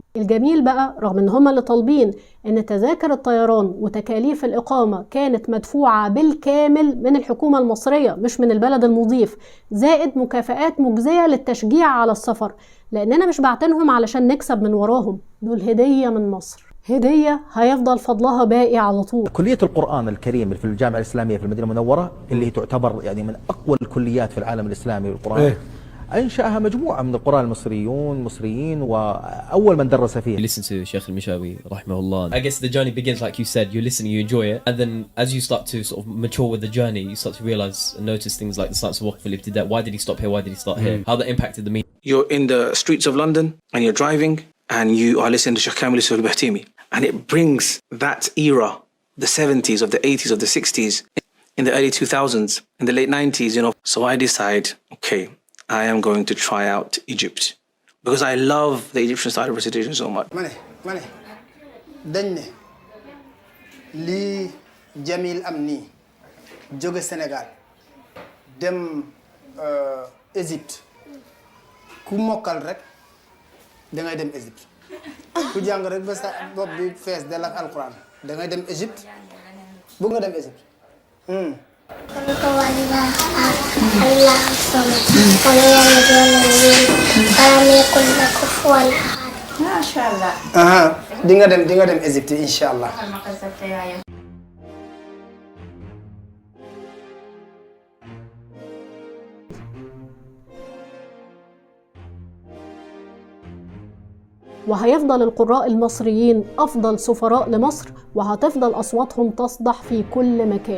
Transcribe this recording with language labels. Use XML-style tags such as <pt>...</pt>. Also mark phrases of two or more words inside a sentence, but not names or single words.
<ar>الجميل بقى رغم إن هم اللي طالبين إن تذاكر الطيران وتكاليف الإقامة كانت مدفوعة بالكامل من الحكومة المصرية مش من البلد المضيف، زائد مكافآت مجزية للتشجيع على السفر، لأننا مش بعتنهم علشان نكسب من وراهم، دول هدية من مصر، هدية هيفضل فضلها باقي على طول. كلية القرآن الكريم في الجامعة الإسلامية في المدينة المنورة اللي هي تعتبر يعني من أقوى الكليات في العالم الإسلامي للقرآن، أنشأها مجموعة من القراء المصريين وأول من درس فيه.</ar> <en>You listen to Sheikh al-Mishawi rahimahullah. I guess the journey begins like you said, you listen, you enjoy it, and then as you start to sort of mature with the journey, you start to realize and notice things like the science of</en> <ar>وقف الابتداء.</ar> <en>Why did he stop here? Why did he start here? How that impacted the meaning. You're in the streets of London and you're driving and you are listening to Sheikh Kamil Yusuf al-Bahtimi, and it brings that era, the 70s, of the 80s, of the 60s, in the early 2000s, in the late 90s, you know. So I decide, okay, I am going to try out Egypt because I love the Egyptian style of recitation so much.</en> <wo>Mane, dañ li Jamil am nii jóge Sénégal dem Égypte ku mokkal rek da ngay dem Égypte ku jàng rek ba sa bopp bi fees del ak alquran da ngay dem Égypte bëgg nga dem Égypte.</wo> <ar>الله الصمد ولم يلد ولم يولد ولم يكن له كفوا أحد. ما شاء الله.</ar> <wo>di nga dem Égypte</wo> <ar>إن شاء الله. وهيفضل القراء المصريين أفضل سفراء لمصر، وهتفضل أصواتهم تصدح في كل مكان.</ar>